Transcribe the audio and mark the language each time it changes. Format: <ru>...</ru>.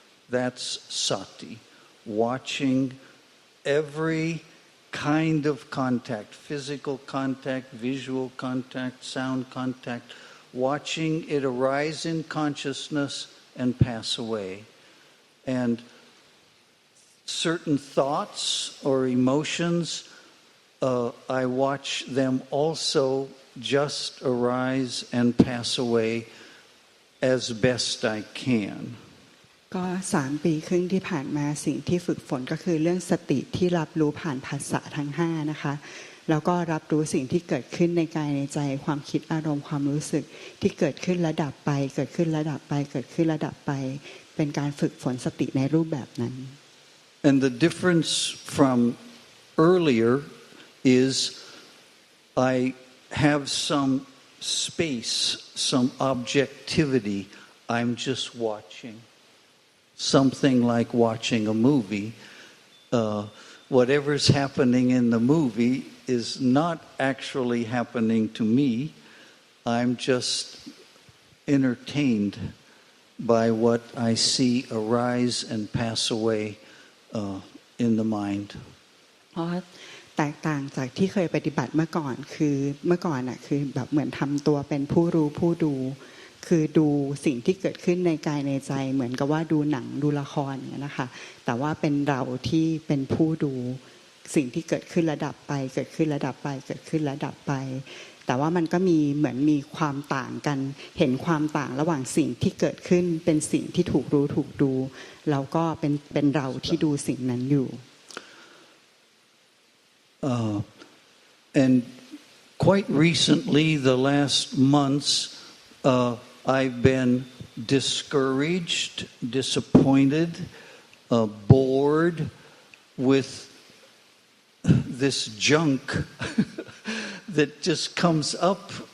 <en>That's sati, watching every kind of contact, physical contact, visual contact, sound contact, watching it arise in consciousness and pass away. And certain thoughts or emotions, I watch them also just arise and pass away.As best I can</en> <th>ก็3 ปีครึ่งที่ผ่านมาสิ่งที่ฝึกฝนก็คือเรื่องสติที่รับรู้ผ่านภาษาทั้ง5นะคะแล้วก็รับรู้สิ่งที่เกิดขึ้นในกายในใจความคิดอารมณ์ความรู้สึกที่เกิดขึ้นระดับไปเกิดขึ้นระดับไปเกิดขึ้นระดับไปเป็นการฝึกฝนสติในรูปแบบนั้น</th> <en>And the difference from earlier is I have some space, some objectivity. I'm just watching. Something like watching a movie. Whatever's happening in the movie is not actually happening to me. I'm just entertained by what I see arise and pass away in the mind.</en> <th>แตกต่างจากที่เคยปฏิบัติเมื่อก่อนคือเมื่อก่อนน่ะคือแบบเหมือนทำตัวเป็นผู้รู้ผู้ดูคือดูสิ่งที่เกิดขึ้นในกายในใจเหมือนกับว่าดูหนังดูละครอย่างนี้นะคะแต่ว่าเป็นเราที่เป็นผู้ดูสิ่งที่เกิดขึ้นระดับไปเกิดขึ้นระดับไปเกิดขึ้นระดับไปแต่ว่ามันก็มีเหมือนมีความต่างกันเห็นความต่างระหว่างสิ่งที่เกิดขึ้นเป็นสิ่งที่ถูกรู้ถูกดูแล้วก็เป็นเราที่ดูสิ่งนั้นอยู่</th> <en>And quite recently, the last months, I've been discouraged, disappointed, bored with this junk that just comes up.</en>